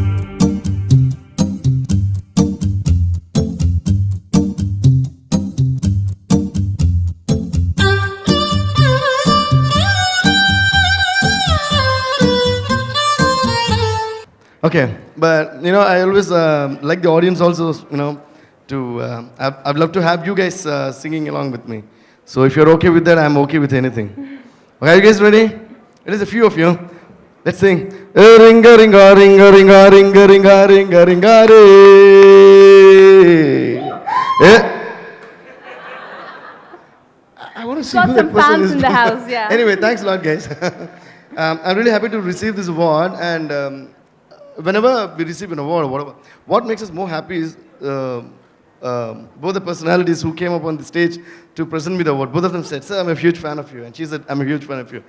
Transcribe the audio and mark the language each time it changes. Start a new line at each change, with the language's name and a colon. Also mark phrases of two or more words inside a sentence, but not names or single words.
English: Okay, but you know, I always like the audience also, you know, I'd love to have you guys singing along with me. So if you're okay with that, I'm okay with anything. Okay, are you guys ready? It is a few of you. Let's sing.
Māori: Ringa ringa ringa ringa ringa ringa ringa ringa re.
English: I want to see Got who that some person fans is. in the house, yeah. Anyway, thanks a lot, guys. I'm really happy to receive this award, and whenever we receive an award or whatever, what makes us more happy is both the personalities who came up on the stage to present me the award. Both of them said, "Sir, I'm a huge fan of you," and she said, "I'm a huge fan of you."